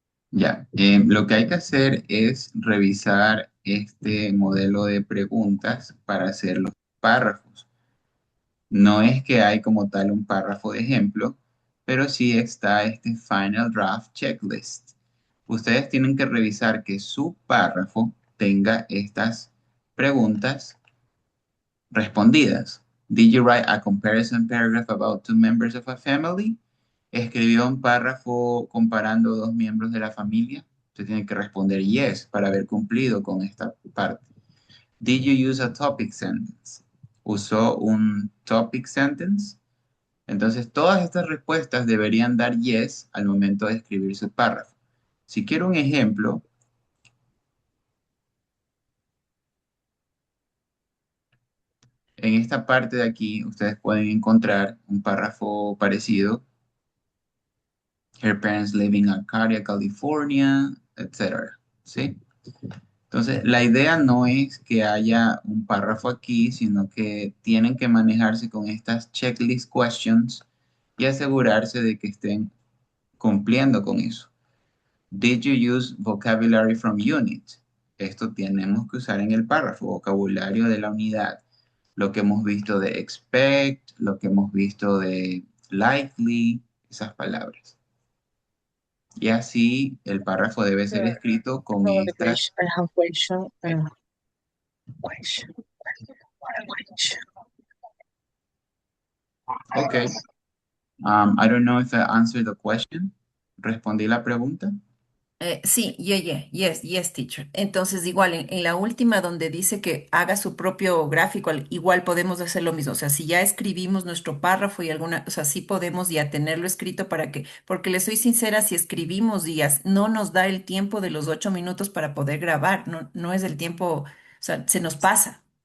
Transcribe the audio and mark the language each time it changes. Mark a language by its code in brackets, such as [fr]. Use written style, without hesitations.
[es] Ya, lo que hay que hacer es revisar este modelo de preguntas para hacer los párrafos. No es que hay como tal un párrafo de ejemplo, pero sí está este Final Draft Checklist. Ustedes tienen que revisar que su párrafo tenga estas preguntas respondidas. [en] Did you write a comparison paragraph about two members of a family? [es] ¿Escribió un párrafo comparando dos miembros de la familia? Usted tiene que responder yes para haber cumplido con esta parte. [en] Did you use a topic sentence? [es] ¿Usó un topic sentence? Entonces, todas estas respuestas deberían dar yes al momento de escribir su párrafo. Si quiero un ejemplo, en esta parte de aquí ustedes pueden encontrar un párrafo parecido. [en] Her parents live in Arcadia, California, etc. [es] ¿Sí? Entonces, la idea no es que haya un párrafo aquí, sino que tienen que manejarse con estas checklist questions y asegurarse de que estén cumpliendo con eso. [en] Did you use vocabulary from unit? [es] Esto tenemos que usar en el párrafo, vocabulario de la unidad. Lo que hemos visto de expect, lo que hemos visto de likely, esas palabras. Y así el párrafo debe ser escrito con [en] Probably [es] estas. [en] I have question. Ok, I don't know if I answered the question. [es] ¿Respondí la pregunta? Sí, [en] yes, teacher. [es] Entonces, igual, en la última donde dice que haga su propio gráfico, igual podemos hacer lo mismo. O sea, si ya escribimos nuestro párrafo y alguna, o sea, sí podemos ya tenerlo escrito para que, porque le soy sincera, si escribimos días, no nos da el tiempo de los 8 minutos para poder grabar, no es el tiempo, o sea, se nos pasa.